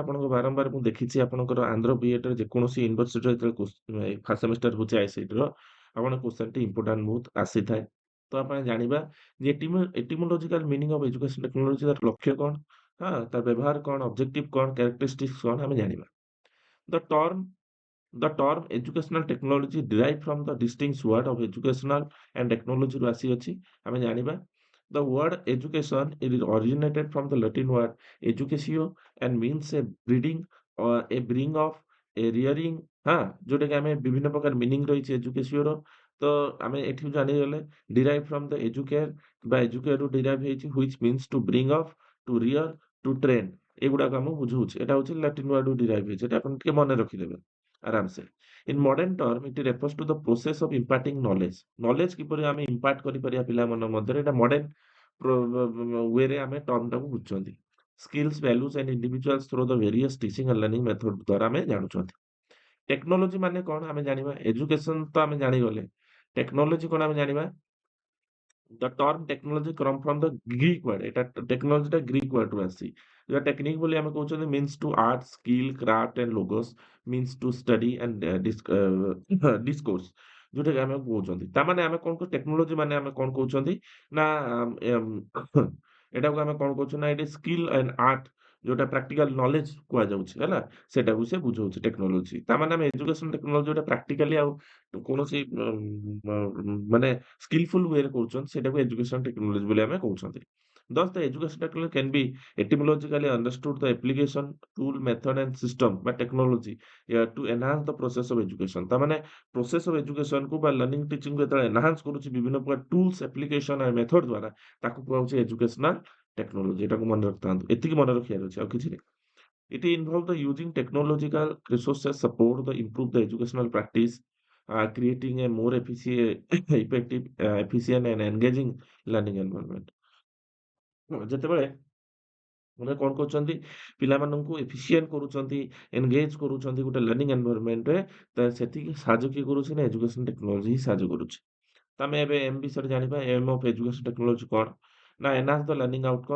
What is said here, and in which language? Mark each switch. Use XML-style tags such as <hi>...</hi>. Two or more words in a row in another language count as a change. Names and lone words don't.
<or>ଆପଣଙ୍କ ବାରମ୍ବାର ମୁଁ ଦେଖିଛି ଆପଣଙ୍କର ଆନ୍ଧ୍ର ବିଏଡରେ ଯେକୌଣସି ୟୁନିଭର୍ସିଟିରେ ଯେତେବେଳେ</or> <en>first semester</en> <or>ହଉଛି ଆଇସିଟିର, ଆପଣଙ୍କ</or> <en>question-ti important</en> <or>ବହୁତ ଆସିଥାଏ। ତ ଆମେ ଜାଣିବା ଯେ</or> <en>etymological meaning of education technology</en> <or>ତାର ଲକ୍ଷ୍ୟ କଣ? ହଁ, ତାର ବ୍ୟବହାର କଣ? ଅବଜେକ୍ଟିଭ କଣ? କ୍ୟାରେକ୍ଟରିଷ୍ଟିକ୍ସ କଣ? ଆମେ ଜାଣିବା।</or> <en>the term The term educational technology derived from the distinct word of educational and technology</en> <or>ରୁ ଆସିଅଛି। ଆମେ ଜାଣିବା</or> <en>the word education it is originated from the Latin word educatio and means a breeding or a bring of a rearing</en> <or>ହଁ, ଯୋଉଟା କି ଆମେ ବିଭିନ୍ନ ପ୍ରକାର ମିନିଂ ରହିଛି educatio ର। ତ ଆମେ ଏଠି ଜାଣିଗଲେ</or> <en>derive from the educare</en> <or>ବା educare ରୁ derive ହେଇଛି</or> <en>which means to bring up, to rear, to train</en> <or>ଏଗୁଡାକ ଆମକୁ ବୁଝଉଛି। ଏଟା ହଉଛି</or> <en>Latin word</en> <or>ରୁ derive ହେଇଛି। ଏଟା ଆପଣ ଟିକେ ମନେ ରଖିଦେବେ ଆରାମସେ।</or> <en>In modern term, it refers to the process of imparting knowledge.</en> <or>Knowledge କିପରି ଆମେ ଇମ୍ପାର୍ଟ କରିପାରିବା ପିଲାମାନଙ୍କ ମଧ୍ୟରେ ଏଟା</or> <en>modern way-re</en> <or>ଆମେ ଟର୍ମଟାକୁ ବୁଝୁଛନ୍ତି।</or> <en>skills, values and individuals through the various teaching and learning method</en> <or>ଦ୍ୱାରା ଆମେ ଜାଣୁଛନ୍ତି। ଟେକ୍ନୋଲୋଜି ମାନେ କଣ ଆମେ ଜାଣିବା। ଏଜୁକେସନ ତ ଆମେ ଜାଣିଗଲେ। ଟେକ୍ନୋଲୋଜି କଣ ଆମେ ଜାଣିବା।</or> <en>The term technology come from the Greek word।</en> <or>ଏଟା ଟେକ୍ନୋଲୋଜିଟା</or> <en>Greek word-ru</en> <or>ଆସିଛି। ଯୋଉଟା ଟେକ୍ନିକ୍ ବୋଲି ଆମେ କହୁଛନ୍ତି</or> <en>means to art, skill, craft and logos, means to study and discourse</en> <or>ଯୋଉଟାକି ଆମେ କହୁଛନ୍ତି। ତାମାନେ ଆମେ କଣ କହୁ ଟେକ୍ନୋଲୋଜି ମାନେ ଆମେ କଣ କହୁଛନ୍ତି ନା ଏଟାକୁ ଆମେ କଣ କହୁଛୁ ନା ଏଠି</or> <en>skill and art</en> <or>ଯୋଉଟା</or> <en>practical knowledge</en> <or>କୁହାଯାଉଛି ହେଲା, ସେଟାକୁ ସେ ବୁଝଉଛି ଟେକ୍ନୋଲୋଜି। ତାମାନେ ଆମେ</or> <en>education technology</en> <or>ଯୋଉଟା ପ୍ରାକ୍ଟିକାଲି ଆଉ କୌଣସି ମାନେ</or> <en>skillful way-re</en> <or>କରୁଛନ୍ତି ସେଟାକୁ</or> <en>education technology</en> <or>ବୋଲି ଆମେ କହୁଛନ୍ତି।</or> <en>Thus, the education technology can be etymologically understood the application, tool, method and system ବା technology to enhance the process of education।</en> <or>ତାମାନେ</or> <en>process of education</en> <or>କୁ ବା</or> <en>learning teaching</en> <or>କୁ ଯେତେବେଳେ enhance କରୁଛି ବିଭିନ୍ନ ପ୍ରକାର</or> <en>tools, application and method</en> <or>ଦ୍ୱାରା ତାକୁ କୁହାଯାଉଛି</or> <en>educational technology।</en> <or>ଏଟାକୁ ମନେ ରଖିଥାନ୍ତୁ। ଏତିକି ମନେ ରଖିବାର ଅଛି, ଆଉ କିଛି ନାହିଁ।</or> <en>It involves the using technological resources support the improve the educational practice, creating a more effective, efficient and engaging learning environment।</en> <or>ଯେତେବେଳେ ମାନେ କଣ କରୁଛନ୍ତି ପିଲାମାନଙ୍କୁ ଏଫିସିଏଣ୍ଟ କରୁଛନ୍ତି, ଏନଗେଜ କରୁଛନ୍ତି ଗୋଟେ</or> <en>learning environment-re,</en> <or>ତ ସେତିକି ସାହାଯ୍ୟ କିଏ କରୁଛି ନା</or> <en>education technology</en> <or>ହିଁ ସାହାଯ୍ୟ କରୁଛି। ତ ଆମେ ଏବେ ଏମ୍ ବିଷୟରେ ଜାଣିବା।</or> <en>aim of education technology</en> <or>କଣ?</or> <en>ନା enhance the learning outcome.</en>